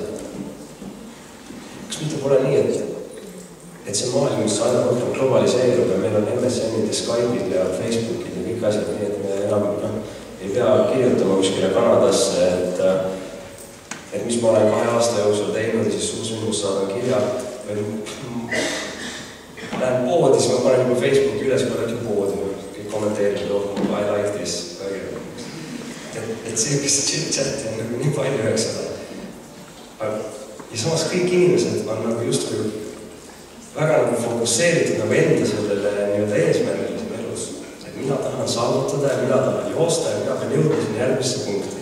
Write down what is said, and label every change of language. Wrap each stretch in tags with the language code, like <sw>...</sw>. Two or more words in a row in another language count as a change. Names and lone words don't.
<et>Kas mitte pole nii, et see maailm, mis aina rohkem globaliseerub ja meil on MSN-id ja Skype'id ja Facebook'id ja kõik asjad, nii et me enam ei pea kirjutama kuskile Kanadasse, et mis ma olen 2 aasta jooksul teinud ja siis suusünnimus saadan kirja. Lähen poodi, siis ma panen juba Facebooki üles, kui lähen poodi, kõik kommenteerib,</et> <en>I like this.</en> <et>Et see, kes chit-chati on nagu nii palju, eks ole. Ja samas kõik inimesed on nagu justkui väga nagu fokusseeritud nagu enda sellele nii-öelda eesmärgilisem elus. Et mina tahan saavutada ja mina tahan joosta ja mina pean jõudma sinna järgmisse punkti.</et>